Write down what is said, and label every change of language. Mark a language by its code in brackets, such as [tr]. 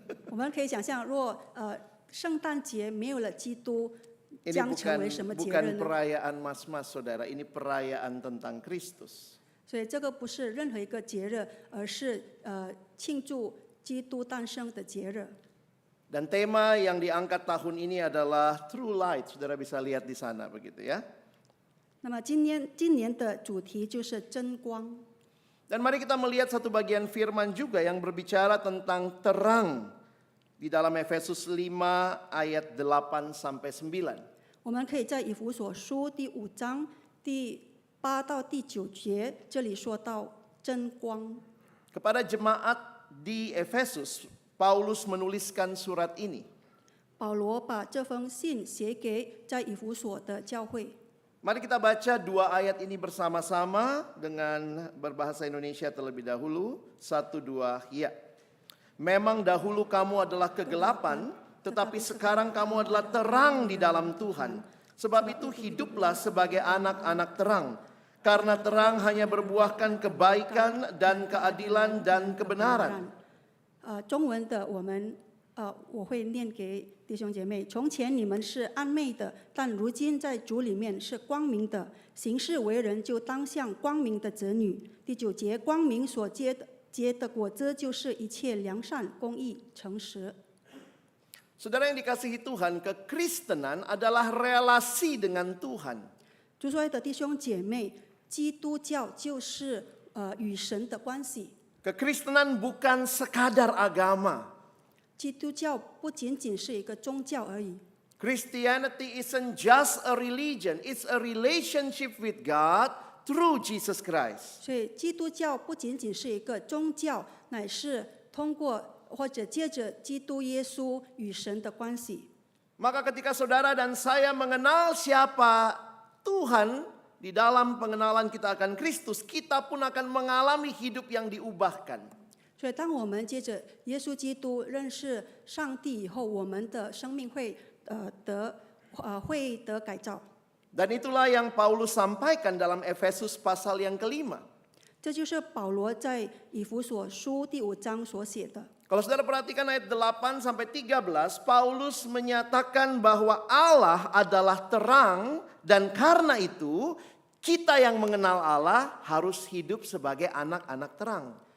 [zh] 我们可以想象，若圣诞节没有了基督， [id] Ini [zh] 将成为什么节日 [id] bukan [zh] 呢？ [id] perayaan mas-mas saudara, ini perayaan tentang Kristus. [zh] 所以这个不是任何一个节日，而是庆祝基督诞生的节日。 [id] Dan tema yang diangkat tahun ini adalah True Light, saudara bisa lihat di sana begitu ya. [zh] 那么今年的主题就是真光。 [id] Dan mari kita melihat satu bagian firman juga yang berbicara tentang terang di dalam Efesus 5 ayat 8 sampai 9. [zh] 我们可以在以弗所书第5章第8到第9节，这里说到真光。 [id] Kepada jemaat di Efesus, Paulus menuliskan surat ini. [zh] 保罗把这封信写给在以弗所的教会。 [id] Mari kita baca 2 ayat ini bersama-sama dengan berbahasa Indonesia terlebih dahulu. 1, 2, ya. Memang dahulu kamu adalah kegelapan, tetapi sekarang kamu adalah terang di dalam Tuhan. Sebab itu hiduplah sebagai anak-anak terang. Karena terang hanya berbuahkan kebaikan dan keadilan dan kebenaran. [zh] 中文的我会念给弟兄姐妹。从前你们是暗昧的，但如今在主里面是光明的。行事为人就当像光明的子女。第9节，光明所结的果子就是一切良善、公义、诚实。 [id] Saudara yang dikasihi Tuhan, kekristenan adalah relasi dengan Tuhan. [zh] 主所爱的弟兄姐妹，基督教就是与神的关系。 [id] Kekristenan bukan sekadar agama. [zh] 基督教不仅仅是一个宗教而已。 [en] Christianity isn't just a religion, it's a relationship with God through Jesus Christ. [zh] 所以基督教不仅仅是一个宗教，乃是通过或者借着基督耶稣与神的关系。 [id] Maka ketika saudara dan saya mengenal siapa Tuhan, di dalam pengenalan kita akan Kristus, kita pun akan mengalami hidup yang diubahkan. [zh] 所以当我们接着耶稣基督认识上帝以后，我们的生命会得改造。 [id] Dan itulah yang Paulus sampaikan dalam Efesus pasal yang kelima. [zh] 这就是保罗在以弗所书第5章所写的。 [id] Kalau saudara perhatikan ayat 8 sampai 13, Paulus menyatakan bahwa Allah adalah terang dan karena itu kita yang mengenal Allah harus hidup sebagai anak-anak terang.